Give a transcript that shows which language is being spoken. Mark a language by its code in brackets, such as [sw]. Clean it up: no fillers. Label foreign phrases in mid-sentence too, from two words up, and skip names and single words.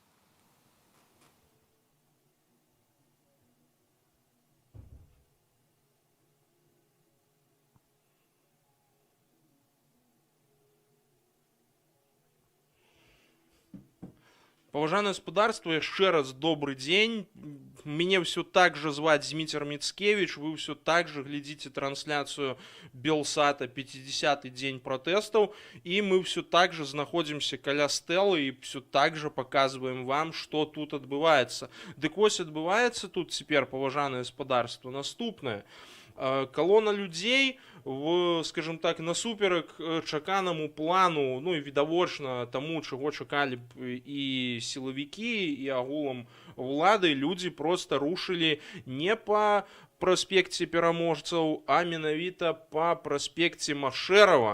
[be] Паважанае гаспадарство, яшчэ раз [ru] добрый день. Меня все так же звать Зміцер Міцкевіч. Вы все так же глядите трансляцию Белсата 50-й день протестов. И мы все так же находимся каля стелы и все так же показываем вам, что тут отбывается. [be] Дык вось [ru] отбывается тут теперь, [be] паважанае гаспадарство, наступное. Колонна людей, скажем так, насуперак чаканаму плану, ну і відавочна таму, чаго чакалі б і сілавікі, і агулам улады, людзі просто рушылі не па праспекце Пераможцаў, а менавіта па праспекце Машэрава.